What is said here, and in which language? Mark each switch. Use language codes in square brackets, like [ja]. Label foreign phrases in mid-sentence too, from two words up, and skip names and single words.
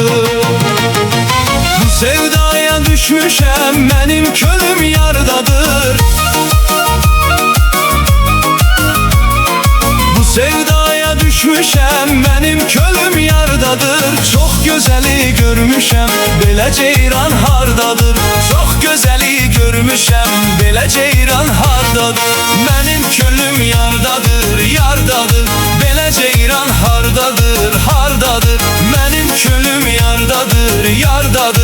[tr] Bu sevdaya düşmüşem, benim könlüm yardadır. Bu sevdaya düşmüşem, benim könlüm yardadır. Çok güzeli görmüşem, [az] belə ceyran hardadır. [tr] Çok güzeli görmüşem, [az] belə ceyran hardadır. [tr] Benim könlüm yardadır, yardadır. [az] Belə ceyran hardadır, hardadır. [tr] Benim könlüm yardadır, yardadır.